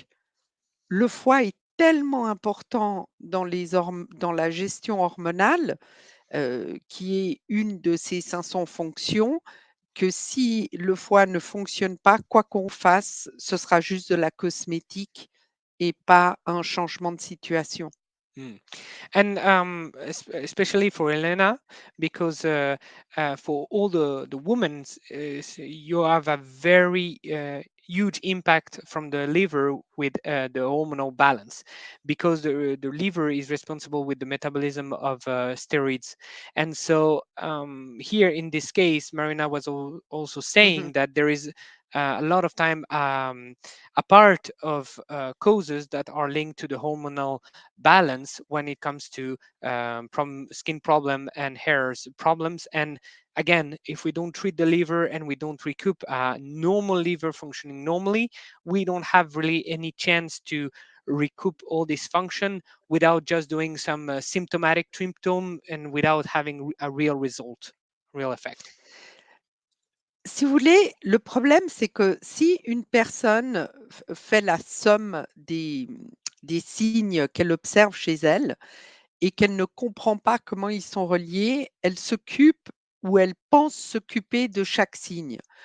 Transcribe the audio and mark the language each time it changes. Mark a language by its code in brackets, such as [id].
[fr] Donc le foie est tellement important dans la gestion hormonale, qui est une de ses 500 fonctions, que si le foie ne fonctionne pas, quoi qu'on fasse, ce sera juste de la cosmétique et pas un changement de situation. mm. [en] And especially for Elena, because for all the women, you have a very huge impact from the liver with the hormonal balance, because the liver is responsible with the metabolism of steroids. And so here in this case, Marina was also saying Mmh. that there is a lot of time a part of causes that are linked to the hormonal balance when it comes to skin problem and hairs problems. And again, if we don't treat the liver and we don't recoup normal liver functioning normally, we don't have really any chance to recoup all this function without just doing some symptomatic symptom and without having a real result, real effect. [fr] Si vous voulez, le problème, c'est que si une personne fait la somme des signes qu'elle observe chez elle et qu'elle ne comprend pas comment ils sont reliés, elle s'occupe ou elle pense s'occuper de chaque signe.